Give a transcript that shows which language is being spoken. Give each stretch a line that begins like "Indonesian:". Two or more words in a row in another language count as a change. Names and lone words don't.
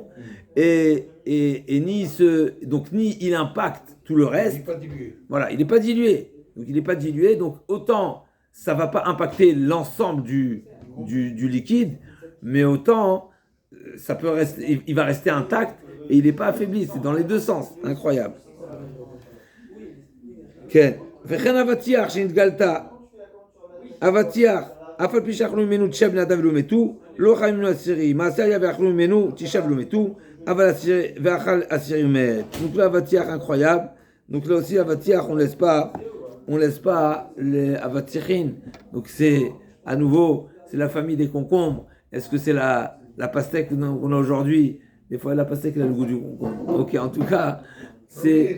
French: Et ni il impacte tout le reste. Il n'est pas dilué. Voilà, il n'est pas dilué. Donc il n'est pas dilué, donc autant ça ne va pas impacter l'ensemble du liquide, mais autant, ça peut rester, il va rester intact et il n'est pas affaibli. C'est dans les deux sens. Incroyable.
Hebrew: כן. וכן אבטיח שנתגלתה, אבטיח, אף על פי שאכלו ממנו תשעה בני אדם ולא מתו, לא חיים ממנו אסירי, מעשה היה ואכלו ממנו תשעה ולא מתו, אבל ואכל אסירי מת.
French: Donc là, אבטיח incroyable. Donc là aussi, אבטיח, on laisse pas les avatichines. Donc c'est, à nouveau, c'est la famille des concombres. Est-ce que c'est la pastèque qu'on a aujourd'hui? Des fois, la pastèque, elle a le goût du concombre. Ok, en tout cas, c'est...